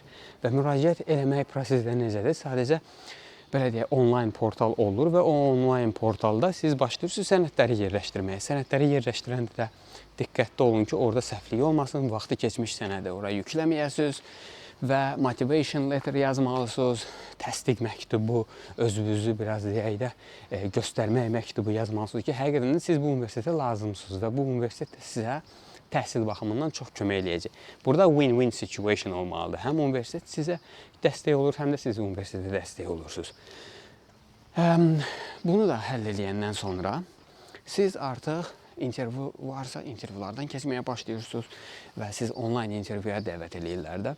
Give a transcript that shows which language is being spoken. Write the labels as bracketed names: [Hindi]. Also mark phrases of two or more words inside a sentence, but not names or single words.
[Azerbaijani] Və müraciət eləmək prosesləri necədir? Sadəcə belə deyək, onlayn portal olur və o onlayn portalda siz başlayırsınız sənədləri yerləşdirməyə. Sənədləri yerləşdirəndə də diqqətli olun ki, orada səhvlik olmasın, vaxtı keçmiş sənədi ora yükləməyəsiniz və [English] motivation letter [Azerbaijani] yazmalısınız, təsdiq məktubu, özünüzü biraz deyək də göstərmək məktubu yazmalısınız ki, həqiqətən də siz bu universitetə lazımsınız və bu universitet sizə təhsil baxımından çox kömək eləyəcək. Burada [English] win-win situation [Azerbaijani] olmalıdır. Həm universitet sizə dəstək olur, həm də siz universitetə dəstək olursunuz. Bunu da həll eləyəndən sonra siz artıq intervyu varsa intervyulardan keçməyə başlayırsınız və siz onlayn intervyuya dəvət eləyirlər də.